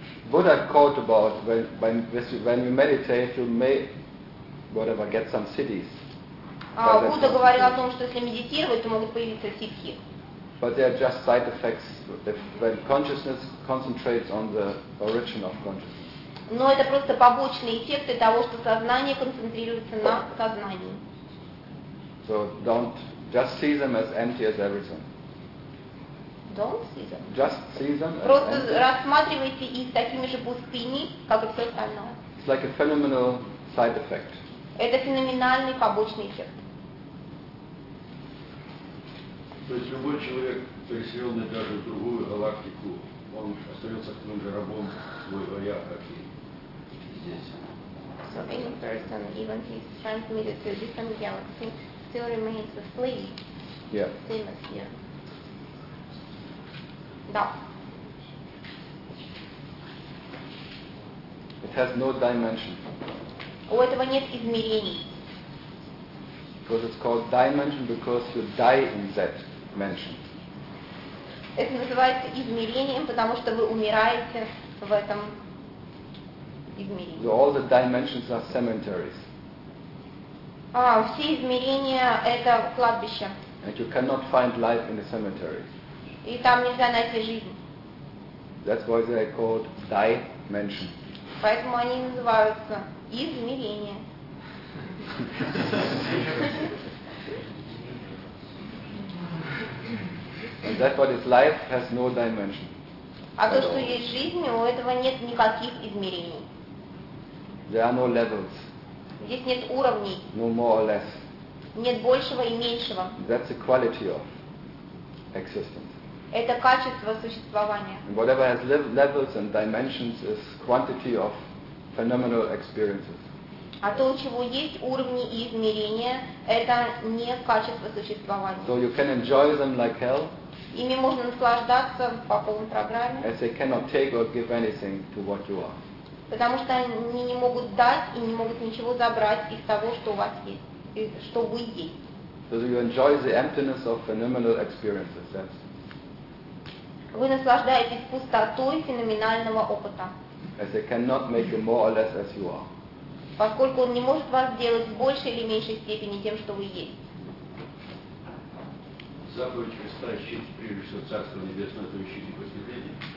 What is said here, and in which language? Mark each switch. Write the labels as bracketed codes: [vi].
[en] Buddha called about when you meditate, you may whatever get some siddhis. [ru] Будда говорил о том, что если медитировать, то могут появиться сиддхи. [en] But they are just side effects when consciousness concentrates on the origin of consciousness. [ru] Но это просто побочные эффекты того, что сознание концентрируется на сознании. [en] So don't just see them as empty as everything. [ru] Просто рассматривайте их такими же пустыми, как и все остальное. [en] It's like a phenomenal side effect. [ru] Это феноменальный побочный эффект. То есть любой человек, переселенный даже в другую галактику, он остается к тому же рабом своего я, как и здесь. [en] So any person, even if he's transmitted to a different galaxy, still remains a slave. Yeah. Same as here. [ru] Да. [en] It has no dimension. [ru] У этого нет измерений. [en] Because it's called dimension because you die in that dimension. [ru] Это называется измерением, потому что вы умираете в этом измерении. [en] So all the dimensions are cemeteries. [ru] Все измерения это кладбища. [en] And you cannot find life in a cemetery. [ru] И там нельзя найти жизнь. [en] That's why they are called dimension. [ru] Поэтому они называются измерения. [en] And that's why life has no dimension. [ru] А то, что есть жизнь, у этого нет никаких измерений. [en] There are no levels. [ru] Здесь нет уровней. [en] No more or less. [ru] Нет большего и меньшего. [en] That's the quality of existence. [ru] Это качество существования. [en] Whatever has levels and dimensions is quantity of phenomenal experiences. [ru] А то, у чего есть уровни и измерения, это не качество существования. [en] So you can enjoy them like hell. [ru] Ими можно наслаждаться по полной программе. [en] As they cannot take or give anything to what you are. [ru] Потому что они не могут дать и не могут ничего забрать из того, что у вас есть, что вы есть. [en] So you enjoy the emptiness of phenomenal experiences. That's [ru] вы наслаждаетесь пустотой феноменального опыта. [en] As they cannot make you more or less as you are. [ru] Поскольку он не может вас сделать в большей или меньшей степени тем, что вы есть. Заповедь Христа ищите прежде всего Царство Небесное, то ищите просветление.